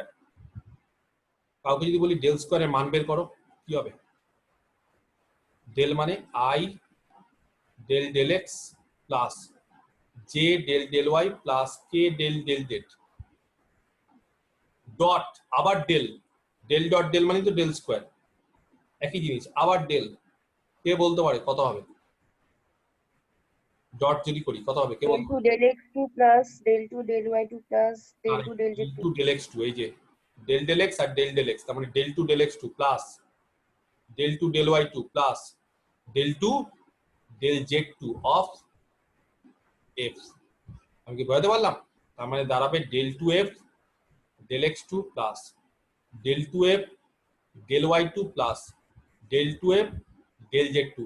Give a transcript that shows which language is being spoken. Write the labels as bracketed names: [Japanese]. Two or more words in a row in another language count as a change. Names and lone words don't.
[Bangla] কাউকে যদি বলি ডেল স্কোয়ারের মান বের করো, কি হবে, ডেল মানে [English] i del del x plus j del del y plus k del del z, [Bangla] ডট আবার ডেল, [English] del dot del [Bangla] মানে তো [English] del square, [Bangla] একই জিনিস, আবার ডেল, কে বলতে পারে কত হবে, ডট যদি করি কত হবে, কে del বলতে 2 [English] del x2 plus del 2 del y2 plus del 2 del [Bangla] ডেল z2 [English] two del x two, [Bangla] এই যে [English] del del x [Bangla] আর [English] del del x, [Bangla] তার মানে [English] del two del x two plus del two del y two plus del two del z two of f. [Bangla] আমি কি বোঝাতে পারলাম, তার মানে দাঁড়াবে [English] del two f del x two plus del two f del y two plus del two f del z two.